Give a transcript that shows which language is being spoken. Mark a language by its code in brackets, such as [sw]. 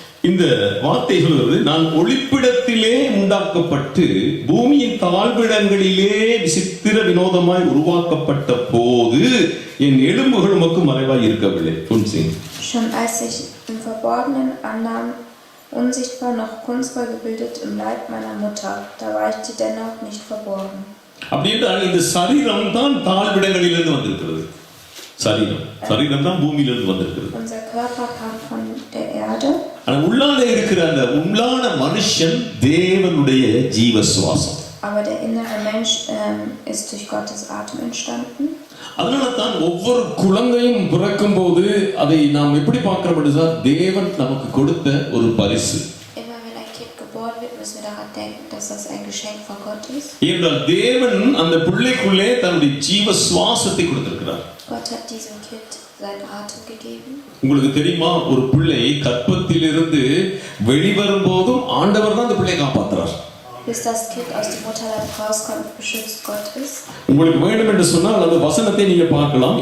[ta] இந்த வார்த்தை சொல்கிறது, நான் ஒளிப்பிடத்திலே உண்டாக்கப்பட்டு பூமியின் தாழ்விடங்களிலே விசித்திர வினோதமாய் உருவாக்கப்பட்ட போது என் எலும்புகள் உமக்கு மறைவாய் இருக்கவில்லை. [de] Schon als ich im Verborgenen annahm, unsichtbar noch kunstvoll gebildet im Leib meiner Mutter, da war ich dir dennoch nicht verborgen. [ta] அப்படி என்றால் இந்த சரீரம் தான் தாழ்விடங்களிலிருந்து வந்திருக்கிறது. சரீரம் தான் பூமியிலிருந்து வந்திருக்கிறது. [de] Unser Körper kam von der Erde. [ta] ஆனா உள்ளான இருக்கிற அந்த உள்ளான மனுஷன் தேவனுடைய ஜீவ சுவாசம். [de] Aber der innere Mensch ist durch Gottes Atem entstanden. [ta] அதனால தான் ஒவ்வொரு குழந்தையும் பிறக்கும் போது அதை நாம் எப்படி பார்க்கிறோம் என்றால் தேவன் நமக்கு கொடுத்த ஒரு பரிசு. [de] Immer wenn ein Kind geboren wird, müssen wir daran denken, dass das ein Geschenk von Gott ist. [ta] ஏனென்றால் தேவன் அந்த பிள்ளைக்குள்ளே தன்னுடைய ஜீவ சுவாசத்தை கொடுத்திருக்கிறார். [de] Gott hat diesem Kind seinen Atem gegeben. [ta] உங்களுக்கு தெரியுமா, ஒரு பிள்ளை கர்ப்பத்திலிருந்து வெளிவரும் போதும் ஆண்டவர் தான் அந்த பிள்ளையை காப்பாற்றுறார். [de] Bis das Kind aus dem Mutterleib rauskommt, beschützt Gott es. [ta] உங்களுக்கு வேண்டும் என்று சொன்னால் அந்த வசனத்தை நீங்க பார்க்கலாம்.